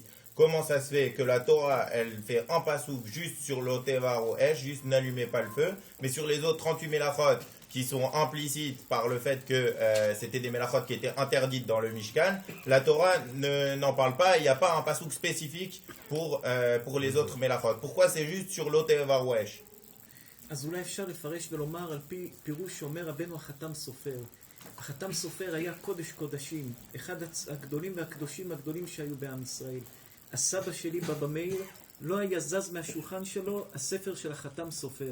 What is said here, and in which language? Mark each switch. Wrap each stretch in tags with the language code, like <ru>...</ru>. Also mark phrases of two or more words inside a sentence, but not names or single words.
<fr>Comment ça se fait que la Torah elle fait un pasouk juste sur</fr> <he>לא תבערו אש,</he> <fr>juste n'allumez pas le feu, mais sur les autres 38 melachot qui sont implicites par le fait que c'était des melachot qui étaient interdites dans le Mishkan, la Torah n'en parle pas, il n'y a pas un pasouk spécifique pour les autres melachot. Pourquoi c'est juste sur</fr> <he>לא תבערו אש? אז אולי אפשר לפרש ולומר על פי פירוש שאומר רבנו החתם סופר. החתם סופר היה קודש קודשים, אחד הגדולים והקדושים הגדולים שהיו בעם ישראל. הסבא שלי בבא מאיר לא היה זז מהשולחן שלו הספר של החתם סופר.</he>